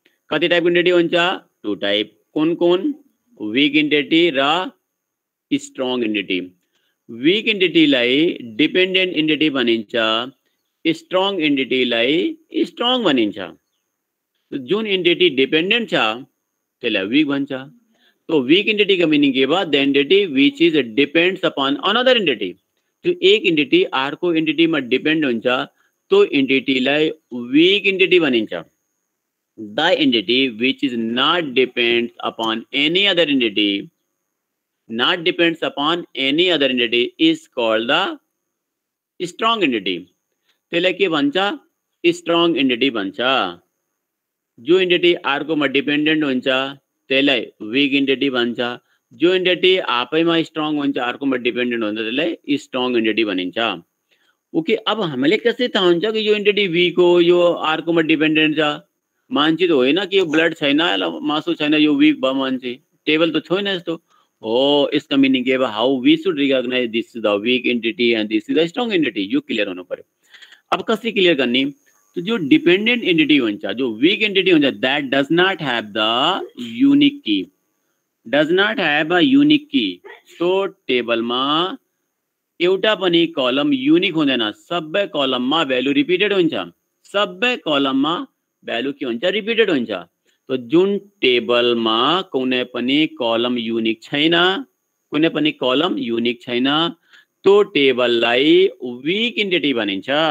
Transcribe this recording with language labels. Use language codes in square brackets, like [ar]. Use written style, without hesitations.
[ne] कति type entity हुन्छ two type. कुन कुन वीक एन्टिटी र strong entity. Week एन्टिटीलाई dependent entity भनिन्छ, स्ट्रङ एन्टिटीलाई स्ट्रङ भनिन्छ। जुन एन्टिटी डिपेन्डेन्ट छ त्यसलाई वीक भन्छ। [en] तो weak entity का meaning के बाद the entity which is depends upon another entity. [ne] जो एक एन्टिटी अर्को एन्टिटीमा डिपेन्ड हुन्छ तो एन्टिटीलाई वीक एन्टिटी भनिन्छ। [en] The entity which is not depends upon any other entity, not depends upon any other entity is called the strong entity. [ne] त्यसलाई के भन्छ strong entity भन्छ। जो एन्टिटी अर्कोमा डिपेन्डेन्ट हुन्छ त्यसलाई वीक एन्टिटी भन्छ। जो एन्टिटी आफैमा स्ट्रङ हुन्छ अर्कोमा डिपेन्डेन्ट हुन्छ त्यसलाई स्ट्रङ एन्टिटी भनिन्छ। ओके अब हामीले कसरी थाहा हुन्छ कि यो एन्टिटी वीक हो यो अर्कोमा डिपेन्डेन्ट छ? मान्छे त होइन कि यो ब्लड छैन मासु छैन यो वीक भयो मान्छे, टेबल त छैन यस्तो हो। [en] इसका मीनिंग के how we should recognize this is the weak entity and this is the strong entity. [ne] यो क्लियर हुनु पर्यो। अब कसरी क्लियर गर्ने? तो जो डिपेंडेंट एन्टिटी हुन्छ, [en] जो weak entity हुन्छ, that does not have the unique key, does not have a unique key. [ne] तो टेबल में एउटा पनि कलम यूनिक हुँदैन, सबै कलममा भ्यालु रिपिटेड हुन्छ। सबै कलममा भ्यालु के हुन्छ रिपिटेड हुन्छ। तो जुन टेबलमा कुनै पनि कलम युनिक छैन, कुनै पनि कलम युनिक छैन, त्यो टेबललाई वीक एन्टिटी भनिन्छ।